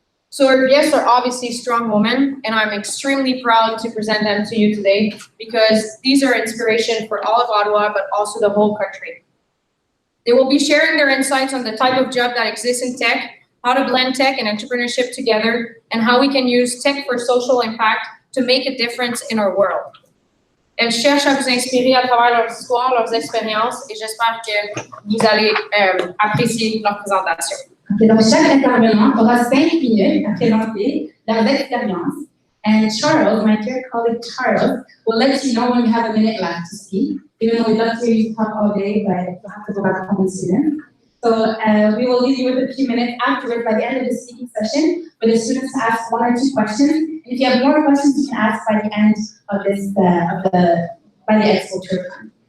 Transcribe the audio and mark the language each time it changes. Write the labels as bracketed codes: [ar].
[en] So our guests are obviously strong women, and I'm extremely proud to present them to you today because these are inspiration for all of Ottawa, but also the whole country. They will be sharing their insights on the type of job that exists in tech, how to blend tech and entrepreneurship together, and how we can use tech for social impact to make a difference in our world. [fr] Elles cherchent à vous inspirer à travers leur histoire, leurs expériences, et j'espère que vous allez apprécier leur présentation. Okay, donc chaque intervenant aura 5 minutes à présenter leurs expériences. [en] And Charles, my dear colleague Charles, will let you know when we have a minute left to speak. Even though we'd love to hear you talk all day, but you'll have to go back home soon. So we will leave you with a few minutes afterwards by the end of the speaking session for the students to ask 1 or 2 questions. And if you have more questions, you can ask by the end of this by the expo tour time.